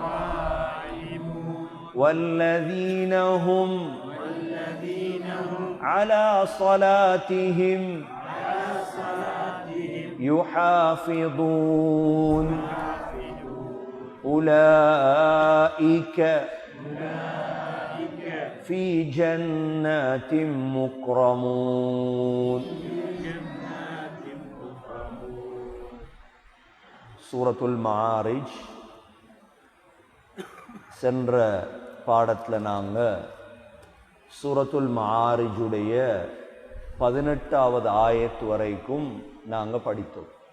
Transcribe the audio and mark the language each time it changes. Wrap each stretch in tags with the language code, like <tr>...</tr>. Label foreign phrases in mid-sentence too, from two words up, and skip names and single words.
<ar>والذين هم على صلاتهم يحافظون أولئك في جنات مكرمون.</ar> <ta>சூரத்துல் மஆரிஜ் சென்ற பாடத்தில் நாங்கள் சூரத்துல் மஆரிஜுடைய 18வது ஆயத் வரைக்கும் நாங்கள் படித்தோம்.</ta>